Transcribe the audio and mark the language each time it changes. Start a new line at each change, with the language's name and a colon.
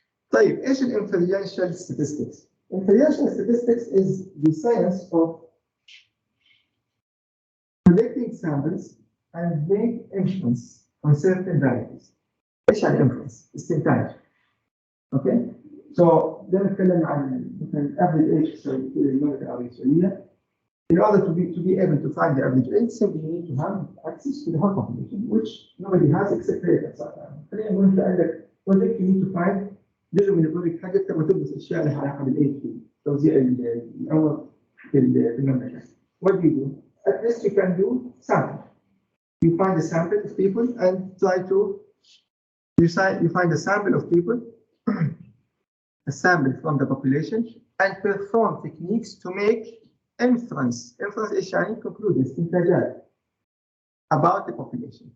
Arabic: طيب ايش
English: inferential statistics? Inferential statistics is the science of collecting samples and make inference on certain variables.
Arabic: ايش يعني inference؟ استنتاج.
English: Okay?
Arabic: So ده نتكلم عن مثلا
English: average age
Arabic: في المملكة العربية السعودية.
English: In order to be able to find the average age, simply you need to have access to the whole population, which nobody has except Riyadh.
Arabic: خلينا نقول انت عندك project,
English: you need to find
Arabic: جزء من البروجكت حقك تبغى تدرس اشياء لها علاقة بالايج في توزيع العمر في المملكة.
English: What do you do? At least you can do sample. You find a sample of people and try to you find a sample of people, a sample from the population, and perform techniques to make inference. Inference is يعني conclude
Arabic: استنتاجات
English: about the population.